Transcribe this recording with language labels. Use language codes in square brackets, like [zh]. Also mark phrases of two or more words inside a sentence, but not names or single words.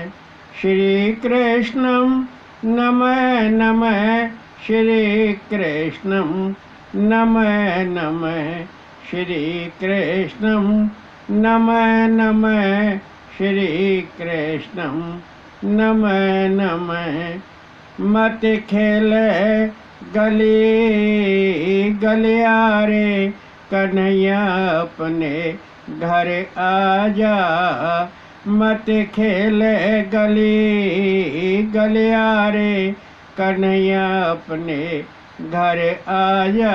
[sa] श्री कृष्णम नमः नमः। श्री कृष्णम नमः नमः। श्री कृष्णम नमः नमः। श्री कृष्णम नमः नमः। [hi] मत खेल गली गलियारे कन्हैया अपने घर आजा। मत खेल गली गलियारे कन्हैया अपने घर आजा।